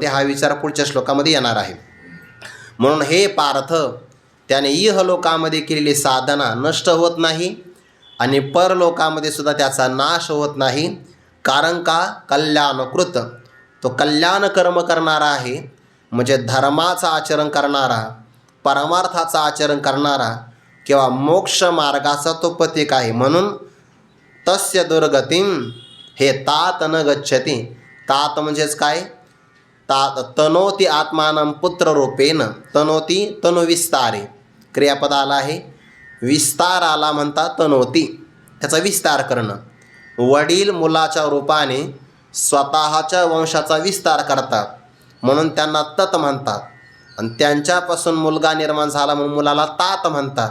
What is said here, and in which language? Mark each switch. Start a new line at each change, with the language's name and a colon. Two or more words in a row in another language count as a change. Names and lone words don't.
Marathi: हा विचार पुढच्या श्लोकामध्ये येणार आहे. म्हणून हे पार्थ, त्याने इहलोकामध्ये केलेली साधना नष्ट होत नाही आणि परलोकामध्ये सुद्धा त्याचा नाश होत नाही. कारण का? कल्याणकृत, तो कल्याण कर्म करणारा आहे. म्हणजे धर्माचं आचरण करणारा, परमार्थाचं आचरण करणारा किंवा मोक्ष मार्गाचा तो पथिक आहे. म्हणून
Sanskrit: तस्य दुर्गतिम हे तात न गच्छति.
Marathi: तात म्हणजेच काय?
Sanskrit: तात तनोती आत्मानं पुत्ररूपेण. तनोती तनुविस्तारे,
Marathi: क्रियापद आला आहे, विस्तार आला म्हणतात तनोती, त्याचा विस्तार करणं. वडील मुलाच्या रूपाने स्वतःच्या वंशाचा विस्तार करतात म्हणून त्यांना तत म्हणतात. आणि त्यांच्यापासून मुलगा निर्माण झाला म्हणून मुलाला तात म्हणतात.